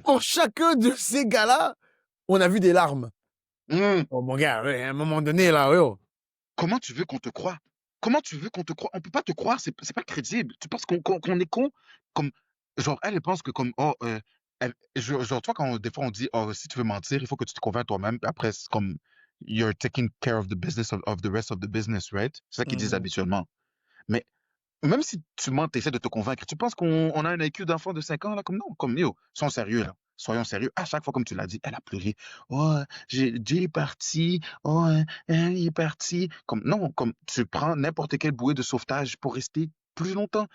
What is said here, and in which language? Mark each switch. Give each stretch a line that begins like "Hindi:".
French: pour chacun de ces gars-là, on a vu des larmes. Hum. Oh, mon gars, ouais, à un moment donné, là, yo. Comment tu veux qu'on te croie? Comment tu veux qu'on te croie? On peut pas te croire, c'est pas crédible. Tu penses qu'on est con? Comme, genre, elle pense que comme, oh, genre, toi, des fois, on dit, oh, si tu veux mentir, il faut que tu te convainques toi-même. Puis après, c'est comme,
English: you're taking care of the business of the rest of the business, right?
French: C'est ça qu'ils disent Mhm. habituellement. Mais même si tu mens, tu essaies de te convaincre, tu penses qu'on a un IQ d'enfant de 5 ans, là, comme non, comme yo, soyons sérieux, là. Soyons sérieux. À chaque fois, comme tu l'as dit, elle a pleuré. Oh, Jay est parti. Oh, il est parti. Comme, non, comme tu prends n'importe quelle bouée de sauvetage pour rester plus longtemps.